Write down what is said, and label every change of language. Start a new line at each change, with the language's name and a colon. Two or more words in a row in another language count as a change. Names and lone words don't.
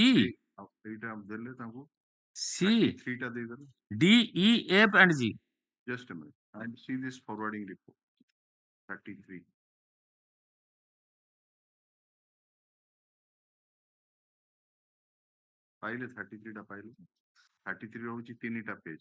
Odia: ସେଇଟା ଦେଲେ ତାଙ୍କୁ C, 3 ଟା ଦେଇଦେଲେ।
English: D, E, F and G। Just a minute, and see this forwarding report 33 ପାଇଲେ।
Odia: 33 ଟା ପାଇଲେ। 33 ର ହଉଛି 3ଟା ପେଜ।